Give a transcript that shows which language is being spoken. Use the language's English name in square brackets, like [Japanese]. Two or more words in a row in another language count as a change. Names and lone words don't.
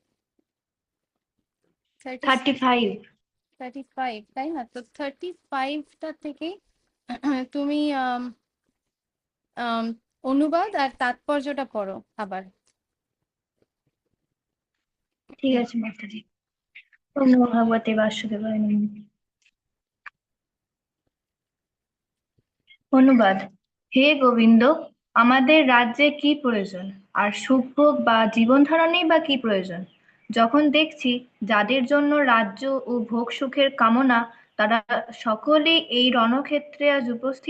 [Bangla] 36, 35। 35, তাই না? তো 35টা থেকে তুমি অনুবাদ আর তাৎপর্যটা পড়ো আবার। ঠিক আছে মাতাজি। [Sanskrit] ॐ नमो भगवते वासुदेवाय नमः। অনুবাদ। [Bangla] হে গোবিন্দ, আমাদের রাজ্যে কি প্রয়োজন, আর সুখভোগ বা জীবন ধারণেই বা কি প্রয়োজন, যখন দেখছি যাদের জন্য রাজ্য ও ভোগ সুখের কামনা, তারা সকলেই এই রণক্ষেত্রে আজ উপস্থিত।